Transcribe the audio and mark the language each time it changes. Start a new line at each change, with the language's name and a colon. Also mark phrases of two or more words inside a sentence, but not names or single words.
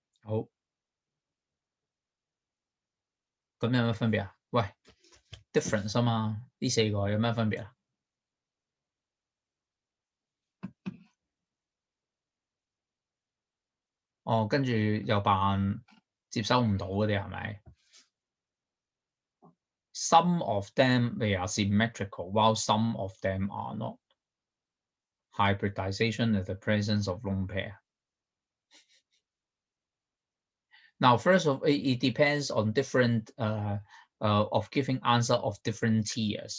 Cantonese: 好，咁有咩分別啊？喂 ，difference 啊嘛，呢4個有咩分別啊？哦，跟住又扮接收唔到嗰啲係咪 ？
English: Some of them they are symmetrical, while some of them are not. Hybridization is the presence of lone pair. Now, first of all, it depends on different of giving answer of different tiers.